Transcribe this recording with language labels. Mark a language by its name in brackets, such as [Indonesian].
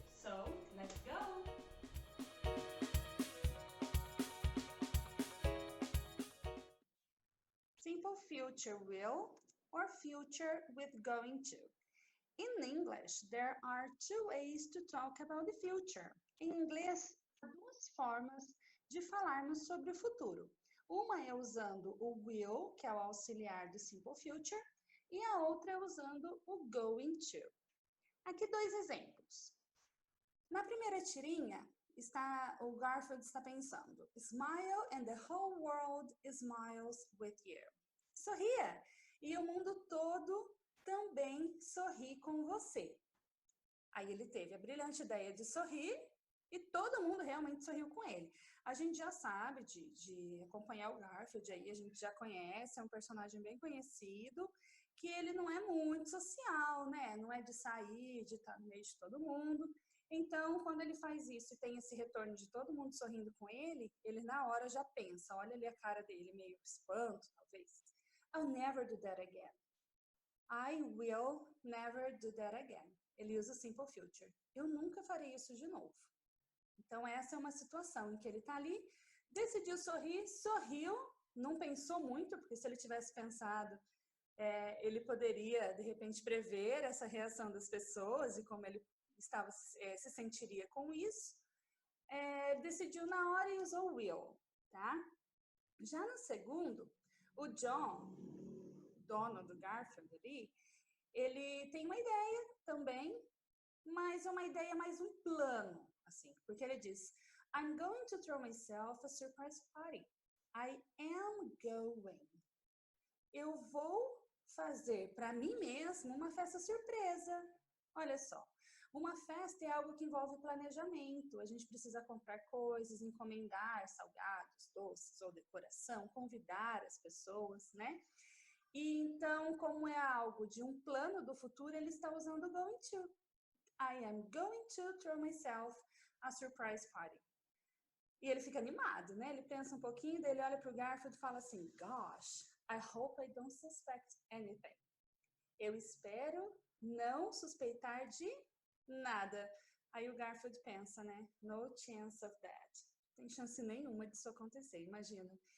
[English] So, let's go! Simple future will or future with going to. In English, there are two ways to talk about the future. [Portuguese] Em inglês, há duas formas de falarmos sobre o futuro. Uma é usando o will, que é o auxiliar do simple future, e a outra é usando o going to. Aqui dois exemplos. Na primeira tirinha, o Garfield está pensando: [English] Smile and the whole world smiles with you. [Portuguese] Sorria e o mundo todo também sorri com você. Aí ele teve a brilhante ideia de sorrir e todo mundo realmente sorriu com ele. A gente já sabe de acompanhar o Garfield aí, a gente já conhece, é um personagem bem conhecido, que ele não é muito social, né? Não é de sair, de estar no meio de todo mundo. Então, quando ele faz isso e tem esse retorno de todo mundo sorrindo com ele na hora já pensa, olha ali a cara dele, meio espanto, talvez. [English] I'll never do that again. I will never do that again. [Portuguese] Ele usa o simple future. Eu nunca farei isso de novo. Então, essa é uma situação em que ele está ali, decidiu sorrir, sorriu, não pensou muito, porque se ele tivesse pensado, ele poderia, de repente, prever essa reação das pessoas e como ele se sentiria com isso. Ele decidiu na hora e usou will, tá? Já no segundo, o John, dono do Garfield ali, ele tem uma ideia também, mas é uma ideia mais um plano, assim, porque ele diz: [English] I'm going to throw myself a surprise party. I am going. [Portuguese] Eu vou fazer para mim mesmo uma festa surpresa. Olha só, uma festa é algo que envolve planejamento. A gente precisa comprar coisas, encomendar salgados, doces ou decoração, convidar as pessoas, né? E então, como é algo de um plano do futuro, ele está usando going to. [English] I am going to throw myself a surprise party. [Portuguese] E ele fica animado, né? Ele pensa um pouquinho, daí ele olha para o Garfield e fala assim: [English] Gosh, I hope I don't suspect anything. [Portuguese] Eu espero não suspeitar de nada. Aí o Garfield pensa, né? [English] No chance of that. [Portuguese] Não tem chance nenhuma disso acontecer, imagina.